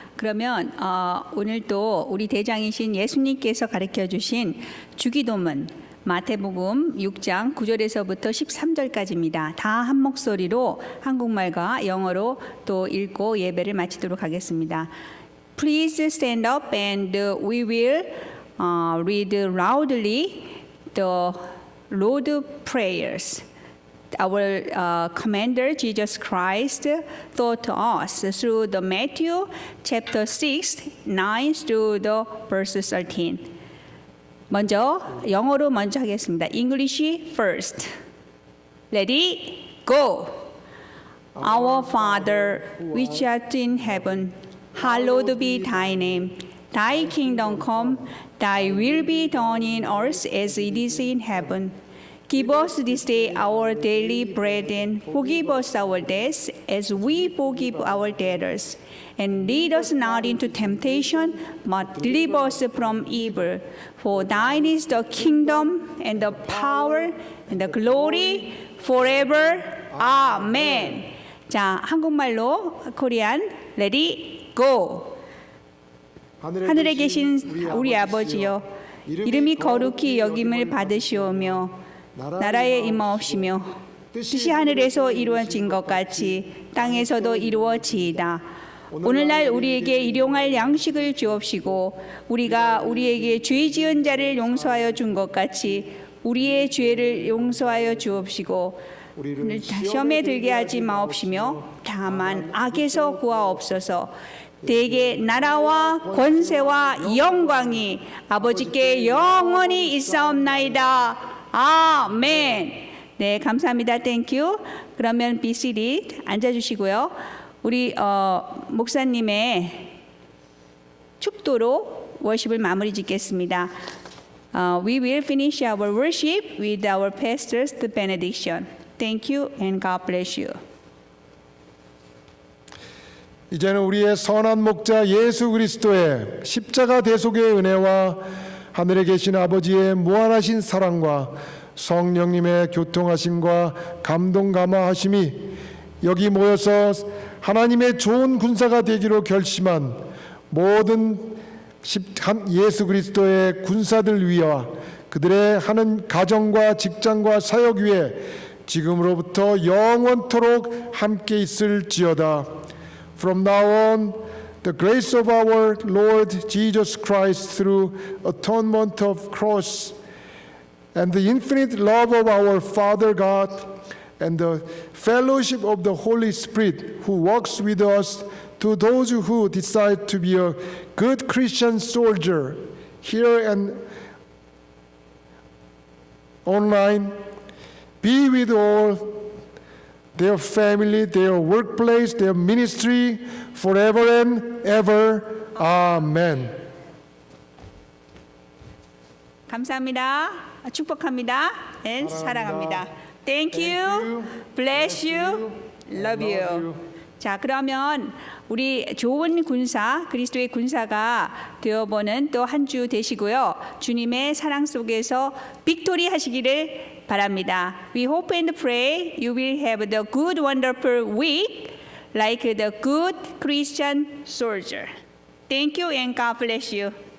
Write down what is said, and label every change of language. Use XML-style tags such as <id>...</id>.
<ko>그러면 오늘도 우리 대장이신 예수님께서 가르쳐 주신 주기도문 마태복음 6장 9절에서부터 13절까지입니다. 다 한 목소리로 한국말과 영어로 또 읽고 예배를 마치도록 하겠습니다.</ko> <en>Please stand up and we will read loudly the Lord's prayers. Our commander Jesus Christ taught us through the Matthew chapter 6, 9 through the verse 13.</en> <ko>먼저 영어로 먼저 하겠습니다.</ko> <en>English first. Ready? Go. Our Father, which art in heaven, hallowed be thy name. Thy kingdom come, thy will be done in earth as it is in heaven. Give us this day our daily bread and forgive us our debts as we forgive our debtors. And lead us not into temptation, but deliver us from evil. For thine is the kingdom and the power and the glory forever. Amen.</en> <ko>자, 한국말로</ko> <en>코리안 레디 고.</en> <ko>하늘에 계신 우리 아버지여, 이름이 거룩히 여김을 받으시오며 나라에 임하옵시며 뜻이 하늘에서 이루어진 것 같이 땅에서도 이루어지이다. 오늘날 우리에게 일용할 양식을 주옵시고 우리가 우리에게 죄 지은 자를 용서하여 준 것 같이 우리의 죄를 용서하여 주옵시고 시험에 들게 하지 마옵시며 다만 악에서 구하옵소서. 대개 나라와 권세와 영광이 아버지께 영원히 있사옵나이다. 아멘. 네, 감사합니다. 땡큐. 그러면</ko> <en>be seated.</en> <ko>앉아주시고요. 우리 목사님의 축도로 워십을 마무리 짓겠습니다.</ko> <en>We will finish our worship with our pastor's benediction. Thank you and God bless you.</en> <ko>이제는 우리의 선한 목자 예수 그리스도의 십자가 대속의 은혜와 하늘에 계신 아버지의 무한하신 사랑과 성령님의 교통하심과 감동 감화하심이 여기 모여서 하나님의 좋은 군사가 되기로 결심한 모든 예수 그리스도의 군사들 위와 그들의 하는 가정과 직장과 사역 위에 지금으로부터 영원토록 함께 있을지어다.</ko> <en>From now on, the grace of our Lord Jesus Christ through atonement of cross and the infinite love of our Father God and the fellowship of the Holy Spirit who walks with us to those who decide to be a good Christian soldier here and online, be with all their family, their workplace, their ministry, forever and ever. Amen.</en> <ko>감사합니다. 축복합니다.</ko> <en>and</en> <ko>사랑합니다.</ko> <en>Thank you. Bless you. Love you.</en> <ko>자, 그러면 우리 좋은 군사, 그리스도의 군사가 되어보는 또 한 주 되시고요. 주님의 사랑 속에서 빅토리 하시기를 바랍니다.</ko> <en>We hope and pray you will have the good, wonderful week like the good Christian soldier. Thank you and God bless you.</en>